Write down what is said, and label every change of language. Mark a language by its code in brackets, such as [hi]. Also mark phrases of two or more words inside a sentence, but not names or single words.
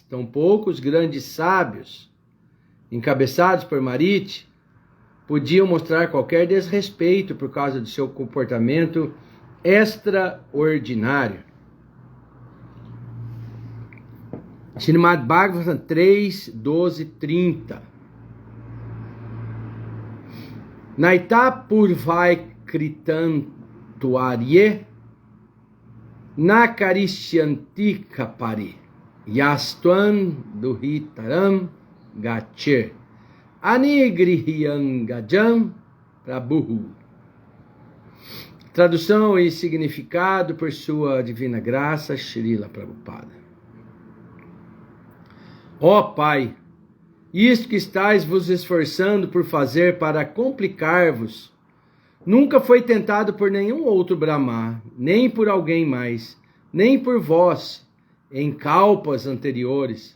[pt] Tampouco os grandes sábios, encabeçados por Mariti, podiam mostrar qualquer desrespeito por causa de seu comportamento extraordinário. Srimad Bhagavatam 3, 12, 30. [sa] नैत पूर्वै कृतन्तुआर्ये नकरिष्यन्ति कपरि यस्तुआन् दुहितरम् गच्छे अनिगृह्यन् गजम् प्रभु. [pt] Tradução e significado por sua divina graça, Srila Prabhupada. Ó Pai, isto que estáis vos esforçando por fazer para complicar-vos, nunca foi tentado por nenhum outro Brahma, nem por alguém mais, nem por vós, em kalpas anteriores.